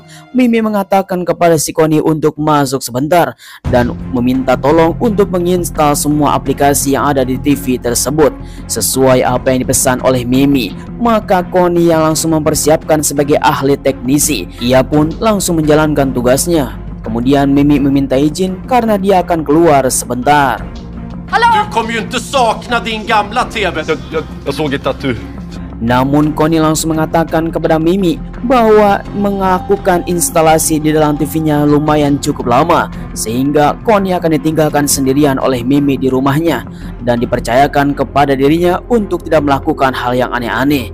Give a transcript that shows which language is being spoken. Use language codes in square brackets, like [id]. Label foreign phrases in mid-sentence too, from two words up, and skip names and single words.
[id] Mimi mengatakan kepada si Connie untuk masuk sebentar dan meminta tolong untuk menginstal semua aplikasi yang ada di TV tersebut sesuai apa yang dipesan oleh Mimi. Maka Connie yang langsung mempersiapkan sebagai ahli teknisi, ia pun langsung menjalankan tugasnya. Kemudian Mimi meminta izin karena dia akan keluar sebentar. [sv] Hallå? Du kommer ju inte sakna din gamla TV. Jag såg ett tattoo. [id] Namun Connie langsung mengatakan kepada Mimi bahwa melakukan instalasi di dalam TV-nya lumayan cukup lama, sehingga Connie akan ditinggalkan sendirian oleh Mimi di rumahnya dan dipercayakan kepada dirinya untuk tidak melakukan hal yang aneh-aneh.